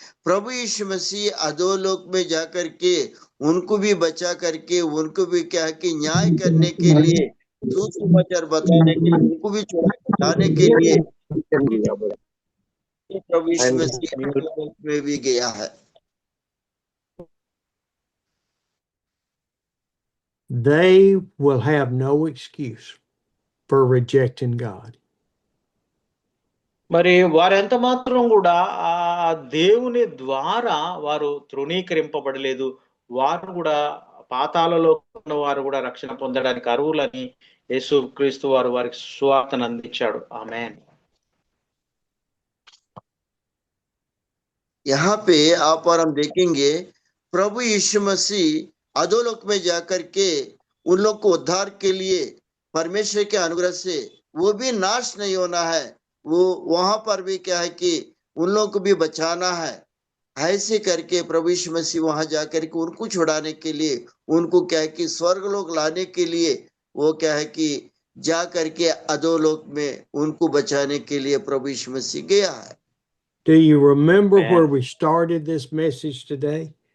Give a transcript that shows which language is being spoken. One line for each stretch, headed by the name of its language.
Hindi: प्रभु यीशु मसीह अधोलोक में जाकर के उनको भी बचा करके, उनको भी क्या है कि न्याय करने के लिए, सुसमाचार बताने के लिए, उनको भी छुड़ाने के लिए प्रभु यीशु मसीह अधोलोक में भी गया है।
English: They will have no excuse for rejecting God.
Telugu: మరి వారెంత మాత్రం కూడా ఆ దేవుని ద్వారా వారు తృణీకరింపబడలేదు. వారు కూడా పాతాళలో ఉన్న వారు కూడా రక్షణ పొందడానికి అర్హులని యేసుక్రీస్తు వారు వారికి సువార్తను అందించాడు. ఆమేన్.
Hindi: यहाँ पे आप और हम देखेंगे प्रभु यीशु मसीह अधोलोक में जाकर के उन लोग को उद्धार के लिए परमेश्वर के अनुग्रह से वो भी नाश नहीं होना है, वो वहां पर भी क्या है कि उन लोगों को भी बचाना है। ऐसे करके प्रभु यीशु मसीह वहां जाकर के उनको छुड़ाने के लिए, उनको क्या है कि स्वर्ग लोक लाने के लिए वो क्या है कि जा करके अधोलोक में उनको बचाने के लिए प्रभु यीशु मसीह गया है।
English: Do you remember where we started this message today?